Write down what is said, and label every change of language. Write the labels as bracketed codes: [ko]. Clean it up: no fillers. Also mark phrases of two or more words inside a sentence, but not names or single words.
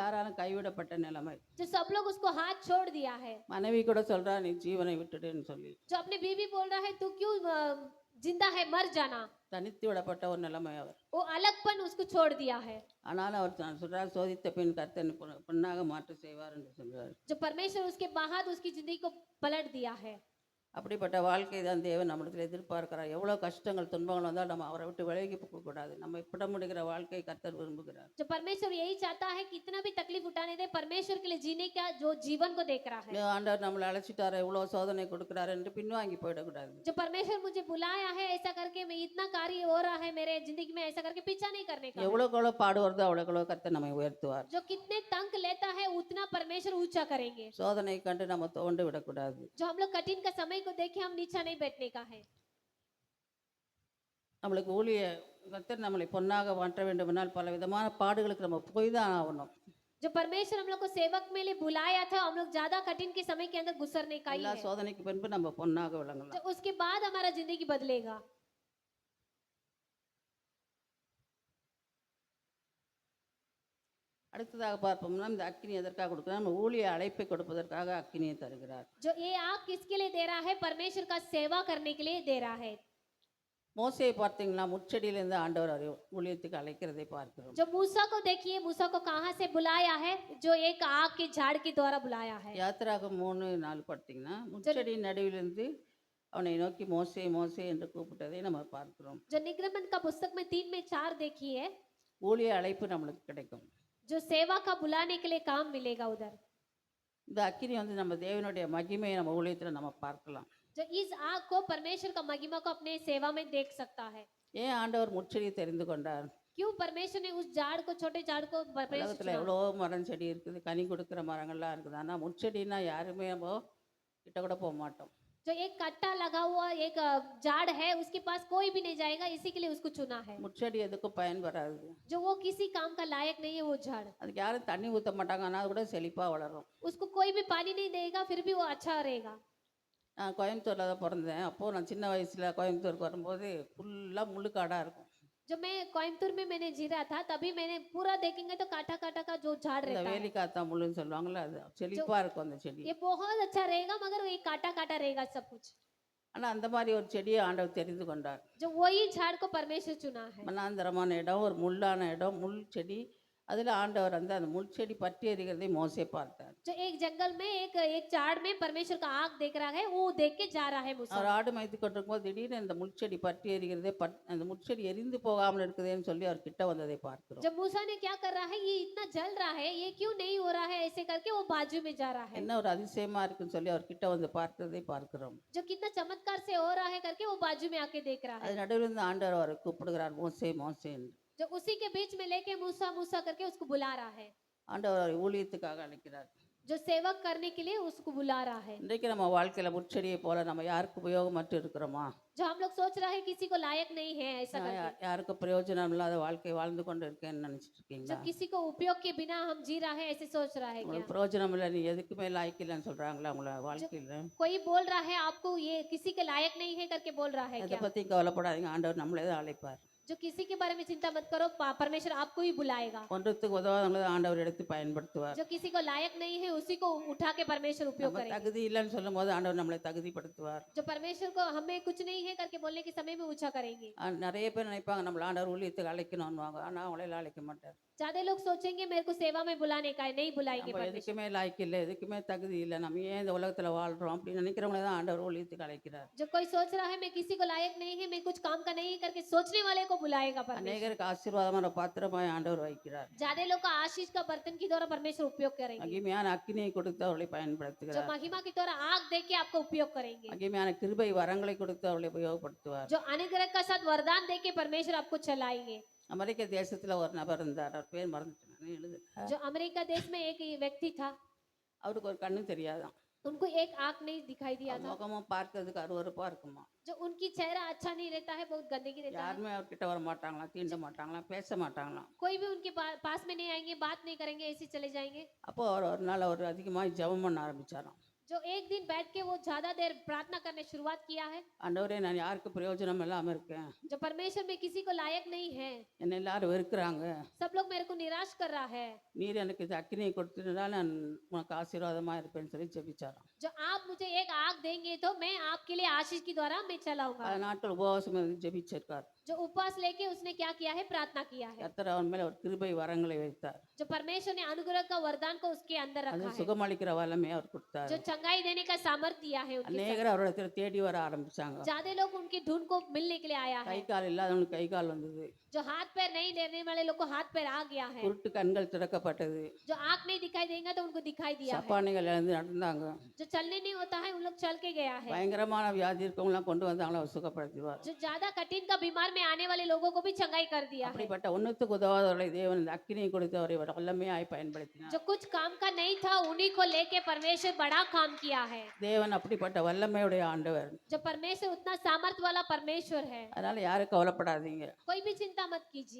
[ta] எல்லாராலும் கைவிடப்பட்ட நிலைமை. [hi] जो सब लोग उसको हाथ छोड़ दिया है। [ta] மனைவி கூட சொல்றா நீ ஜீவனை விட்டுடுன்னு சொல்லி. [hi] जो अपने बीवी बोल रहा है तू क्यों जिंदा है, मर जाना, [ta] தனித்து விடப்பட்ட ஒரு நிலைமை அவர். [hi] वो अलगपन उसको छोड़ दिया है। [ta] ஆனாலும் அவர் சொல்றார், சோதித்த பின் கர்த்தர் பொன்னாக மாற்ற செய்வார் என்று சொல்றார். [hi] जो परमेश्वर उसके बाद उसकी जिंदगी को पलट दिया है। [ta] அப்படிப்பட்ட வாழ்க்கை தான் தேவன் நம்மிடத்தில் எதிர்பார்க்கிறார். எவ்வளவு கஷ்டங்கள் துன்பங்கள் வந்தால் நம்ம அவரை விட்டு விலகி போகக்கூடாது. நம்ம இப்பட முடிகிற வாழ்க்கை கர்த்தர் விரும்புகிறார். [hi] जो परमेश्वर यही चाहता है कि इतना भी तकलीफ उठाने दे, परमेश्वर के लिए जीने का जो जीवन को देख रहा है। [ta] ஆண்டவர் நம்மளை அழைச்சிட்டாரு, இவ்வளவு சோதனை கொடுக்கிறாரு என்று பின்வாங்கி போயிடக்கூடாது. [hi] जो परमेश्वर मुझे बुलाया है ऐसा करके, मैं इतना कार्य हो रहा है मेरे जिंदगी में, ऐसा करके पीछा नहीं करने का। [ta] எவ்வளவு பாடு வருதோ அவ்வளவு கர்த்தர் நம்மை உயர்த்துவார். [hi] जो कितने तंग लेता है उतना परमेश्वर ऊंचा करेंगे। [ta] சோதனை கண்டு நம்ம தோண்டு விடக்கூடாது. [hi] जो हम लोग कठिन का समय को देखे हम नीचा नहीं बैठने का है। [ta] நம்மளுக்கு கர்த்தர் நம்மளை பொன்னாக மாற்ற வேண்டுமென்றால் பல விதமான பாடுகளுக்கு நம்ம போய் தான் ஆகணும். [hi] जो परमेश्वर हम लोग को सेवक में लिए बुलाया था, हम लोग ज्यादा कठिन के समय के अंदर गुजरने का ही [ta] எல்லா [hi] है, [ta] சோதனைக்கு பின்பு நம்ம பொன்னாக [hi] जो [ta] விளங்கலாம். [hi] उसके बाद हमारा जिंदगी बदलेगा। [ta] அடுத்ததாக பார்ப்போம்னா இந்த அக்கினி எதற்காக கொடுக்குறார்? நம்ம ஊழிய அழைப்பை கொடுப்பதற்காக அக்கினியை தருகிறார். [hi] जो ये आग किसके लिए दे रहा है? परमेश्वर का सेवा करने के लिए दे रहा है। [ta] மோசேயை பார்த்தீங்கன்னா முச்செடியிலிருந்து ஆண்டவர் அவரை ஊழியத்துக்கு அழைக்கிறதை பார்க்கிறோம். [hi] जो मूसा को देखिए, मूसा को कहाँ से बुलाया है? जो एक आग के झाड़ के द्वारा बुलाया है। [ta] யாத்திராகம் 3:4 பார்த்தீங்கன்னா முச்செடியின் நடுவிலிருந்து அவனை நோக்கி மோசே மோசே என்று கூப்பிட்டதை நம்ம பார்க்கிறோம். [hi] जो निगमन का पुस्तक में 3 में 4 देखिए, [ta] ஊழிய அழைப்பு நம்மளுக்கு கிடைக்கும். [hi] जो सेवा का बुलाने के लिए काम मिलेगा उधर। [ta] இந்த அக்கினி வந்து நம்ம தேவனுடைய மகிமையை நம்ம ஊழியத்தில் நம்ம பார்க்கலாம். [hi] जो इस आग को परमेश्वर का महिमा को अपने सेवा में देख सकता है। [ta] ஏன் ஆண்டவர் முச்செடியை தெரிந்து கொண்டார்? [hi] क्यों परमेश्वर ने उस झाड़ को, छोटे झाड़ को परमेश्वर [ta] உலகத்தில் [hi] चुना? [ta] எவ்வளோ மரம் செடி இருக்குது, கனி கொடுக்குற மரங்கள்லாம் இருக்குது. ஆனால் முச்செடினா யாருமே நம்ம கிட்ட கூட போக மாட்டோம். [hi] जो एक कट्टा लगा हुआ एक झाड़ है, उसके पास कोई भी नहीं जाएगा, इसी के लिए उसको चुना है। [ta] முச்செடி எதுக்கும் பயன் வராது. [hi] जो वो किसी काम का लायक नहीं है वो झाड़, [ta] அதுக்கு யாரும் தண்ணி ஊற்ற மாட்டாங்க, ஆனால் அது கூட செழிப்பாக வளரும். [hi] उसको कोई भी पानी नहीं देगा, फिर भी वो अच्छा रहेगा। [ta] நான் கோயம்புத்தூரில் தான் பிறந்தேன். அப்போது நான் சின்ன வயசில் கோயம்புத்தூருக்கு வரும்போது ஃபுல்லாக முள்ளுக்காடாக இருக்கும். [hi] जो मैं कोयम्बतूर में मैंने जी रहा था, तभी मैंने पूरा देखेंगे तो काटा काटा का जो झाड़ [ta] இந்த [hi] रहता है, [ta] வேலிக்காத்தா முள்ளுன்னு சொல்லுவாங்கள்ல, அது செழிப்பாக இருக்கும் அந்த செடி. [hi] ये बहुत अच्छा रहेगा, मगर ये काटा काटा रहेगा सब कुछ। [ta] ஆனால் அந்த மாதிரி ஒரு செடியை ஆண்டவர் தெரிந்து கொண்டார். [hi] जो वही झाड़ को परमेश्वर चुना है। [ta] மனாந்தரமான இடம், ஒரு முள்ளான இடம், முள் செடி. அதில் ஆண்டவர் வந்து அந்த முள் செடி பற்றி எறிகிறதை மோசே பார்த்தார். [hi] जो एक जंगल में एक झाड़ में परमेश्वर का आग देख रहा है, वो देख के जा रहा है मूसा। [ta] அவர் ஆடு மேய்த்து கொண்டிருக்கும் போது திடீர்னு இந்த முள்செடி பற்றி எறிகிறதே அந்த முள்செடி எரிந்து போகாமல் இருக்குதேன்னு சொல்லி அவர் கிட்ட வந்ததை பார்க்கிறோம். [hi] जब मूसा ने क्या कर रहा है, ये इतना जल रहा है, ये क्यों नहीं हो रहा है, ऐसे करके वो बाजू में जा रहा है। [ta] என்ன ஒரு அதிசயமா இருக்குன்னு சொல்லி அவர் கிட்ட வந்து பார்க்கிறதை பார்க்கிறோம். [hi] जो कितना चमत्कार से हो रहा है करके वो बाजू में आके देख रहा है। [ta] அது நடுவில் இருந்து ஆண்டவர் அவரை கூப்பிடுகிறார், மோசே மோசே என்று. [hi] जो उसी के बीच में लेके मूसा मूसा करके उसको बुला रहा है। [ta] ஆண்டவர் அவரை ஊழியத்துக்காக அழைக்கிறார். [hi] जो सेवक करने के लिए उसको बुला रहा है। [ta] இன்றைக்கு நம்ம வாழ்க்கையில முட்செடியை போல நம்ம யாருக்கு உபயோகமற்று இருக்கிறோமா? [hi] जो हम लोग सोच रहे हैं किसी को लायक नहीं है ऐसा [ta] நான் [hi] करके, [ta] யாருக்கு பிரயோஜனம் இல்லாத வாழ்க்கை வாழ்ந்து கொண்டு இருக்கேன்னு நினைச்சிட்டு [hi] जो [ta] இருக்கீங்களா? [hi] किसी को उपयोग के बिना हम जी रहा है ऐसे सोच रहा है क्या? [ta] உங்களுக்கு பிரயோஜனம் இல்லை, நீ எதுக்குமே லாய்க்கு இல்லைன்னு சொல்றாங்களா உங்களை வாழ்க்கையில? [hi] कोई बोल रहा है आपको ये किसी के लायक नहीं है करके बोल रहा है [ta] அதை [hi] क्या? [ta] பத்தி கவலைப்படாதீங்க, ஆண்டவர் நம்மளே தான் அழைப்பார். [hi] जो किसी के बारे में चिंता मत करो, परमेश्वर आपको ही बुलाएगा। [ta] ஒன்றத்துக்கு உதவாதவங்களை ஆண்டவர் எடுத்து பயன்படுத்துவார். [hi] जो किसी को लायक नहीं है उसी को उठा के परमेश्वर उपयोग [ta] நம்ம [hi] करेगा। [ta] தகுதி இல்லைன்னு சொல்லும் போது ஆண்டவர் நம்மளை தகுதிப்படுத்துவார். [hi] जो परमेश्वर को हमें कुछ नहीं है करके बोलने के समय में ऊंचा करेंगे। [ta] நிறைய பேர் நினைப்பாங்க நம்மள ஆண்டவர் ஊழியத்துக்கு அழைக்கணும்னுவாங்க, ஆனா அவங்களே அழைக்க மாட்டார். [hi] ज्यादा लोग सोचेंगे मेरे को सेवा में बुलाने का है, नहीं बुलाएंगे [ta] நம்ம [hi] परमेश्वर। [ta] எதுக்குமே லாய்க்கு இல்லை, எதுக்குமே தகுதி இல்லை, நம்ம ஏன் இந்த உலகத்துல வாழ்றோம் அப்படின்னு நினைக்கிறவங்களே தான் ஆண்டவர் ஊழியத்துக்கு அழைக்கிறார். [hi] जो कोई सोच रहा है मैं किसी को लायक नहीं है, मैं कुछ काम का नहीं है करके सोचने वाले को बुलाएगा परमेश्वर। [ta] அநேகருக்கு ஆசீர்வாதமான பாத்திரமாய் ஆண்டவர் வைக்கிறார். [hi] ज्यादा लोग को आशीष का बर्तन के द्वारा परमेश्वर उपयोग करेंगे। [ta] மகிமையான அக்கினியை கொடுத்து அவர்களை [hi] जो [ta] பயன்படுத்துகிறார். [hi] महिमा के द्वारा आग दे के आपको उपयोग करेंगे। [ta] மகிமையான கிருபை வரங்களை கொடுத்து அவர்களை உபயோகப்படுத்துவார். [hi] जो अनुग्रह का साथ वरदान दे के परमेश्वर आपको चलाएंगे। [ta] அமெரிக்க தேசத்துல ஒரு நபர் இருந்தார், அவர் பேர் மறந்துட்டேன், எழுது. [hi] जो अमेरिका देश में एक व्यक्ति था, [ta] அவருக்கு ஒரு கண்ணு தெரியாதான். [hi] उनको एक आंख नहीं दिखाई दिया था। [ta] முகமும் பார்க்கறதுக்கு அருவருப்பா இருக்குமா. [hi] जो उनकी चेहरा अच्छा नहीं रहता है, बहुत गंदगी रहता है। [ta] யாருமே அவர்கிட்ட வர மாட்டாங்களாம், தீண்ட மாட்டாங்களாம், பேச மாட்டாங்களாம். [hi] कोई भी उनके पास में नहीं आएंगे, बात नहीं करेंगे, ऐसे चले जाएंगे। [ta] அப்போ அவர் ஒரு நாள் அவர் அதிகமாக ஜெபம் பண்ண ஆரம்பிச்சாராம். [hi] जो एक दिन बैठ के वो ज्यादा देर प्रार्थना करने शुरुआत किया है। [ta] ஆண்டவரே நான் யாருக்கு பிரயோஜனம் இல்லாம இருக்கேன், [hi] जो परमेश्वर में किसी को लायक नहीं है, [ta] என்னை எல்லாரும் வெறுக்கிறாங்க, [hi] सब लोग मेरे को निराश कर रहा है। [ta] நீர் எனக்கு இது அக்கினியை கொடுத்துட்டால் நான் உனக்கு ஆசீர்வாதமா இருப்பேன்னு சொல்லி ஜெபிச்சாராம். [hi] जो आप मुझे एक आग देंगे तो मैं आपके लिए आशीष के द्वारा मैं चलाऊंगा। [ta] பல நாட்கள் உபவாசம் இருந்து ஜெபிச்சிருக்கார். [hi] जो उपवास लेके उसने क्या किया है, प्रार्थना किया है। [ta] கர்த்தர் அவன் மேல ஒரு கிருபை வரங்களை வைத்தார். [hi] जो परमेश्वर ने अनुग्रह का वरदान को उसके अंदर [ta] அது [hi] रखा है, [ta] சுகமளிக்கிற வல்லமை அவர் கொடுத்தார். [hi] जो चंगाई देने का सामर्थ्य दिया है उनके साथ। [ta] அநேகர் அவரிடத்தில் தேடி வர ஆரம்பிச்சாங்க. [hi] ज्यादा लोग उनकी ढूंढ को मिलने के लिए आया [ta] கை [hi] है। [ta] கால் இல்லாதவனுக்கு கை கால் வந்தது, [hi] जो हाथ पैर नहीं लेने वाले लोग को हाथ पैर आ गया है। [ta] குருட்டு கண்கள் திறக்கப்பட்டது, [hi] जो आंख नहीं दिखाई देगा तो उनको दिखाई दिया है। [ta] சப்பானிகள் எழுந்து நடந்தாங்க. [hi] जो चलने नहीं होता है उन लोग चल के गया है। [ta] பயங்கரமான வியாதி இருக்கவங்களாம் கொண்டு வந்து அவங்கள அவர் சுகப்படுத்துவார். [hi] जो ज्यादा कठिन का बीमार में में आने वाले लोगों को भी चंगाई कर दिया है। [ta] அப்படிப்பட்ட ஒன்றுத்துக்கு உதவாதவர்களை தேவன் இந்த அக்கினியை கொடுத்து அவரை வல்லமையாய் பயன்படுத்தினார். [hi] जो कुछ काम का नहीं था उन्हीं को लेके परमेश्वर बड़ा काम किया है। [ta] தேவன் அப்படிப்பட்ட வல்லமையுடைய ஆண்டவர். [hi] जो परमेश्वर उतना सामर्थ वाला परमेश्वर है, [ta] அதனால யாரும் கவலைப்படாதீங்க. [hi] कोई भी चिंता मत कीजिए।